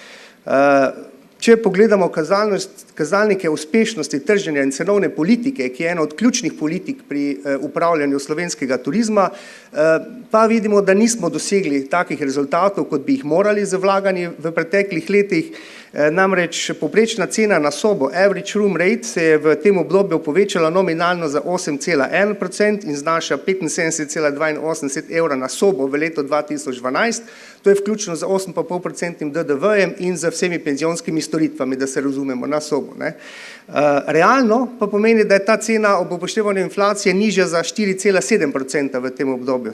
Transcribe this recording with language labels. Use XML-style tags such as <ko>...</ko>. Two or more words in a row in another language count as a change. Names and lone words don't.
<sl>Če pogledamo kazalnike uspešnosti trženja in cenovne politike, ki je ena od ključnih politik pri upravljanju slovenskega turizma, pa vidimo, da nismo dosegli takih rezultatov, kot bi jih morali z vlaganji v preteklih letih. Namreč povprečna cena na sobo,</sl> <en>average room rate,</en> <sl>se je v tem obdobju povečala nominalno za 8,1% in znaša 75,82 evra na sobo v letu 2012, to je vključno z 8,5% DDV-jem in z vsemi penzionskimi storitvami, da se razumemo, na sobo. Realno pa pomeni, da je ta cena ob upoštevanju inflacije nižja za 4,7% v tem obdobju.</sl>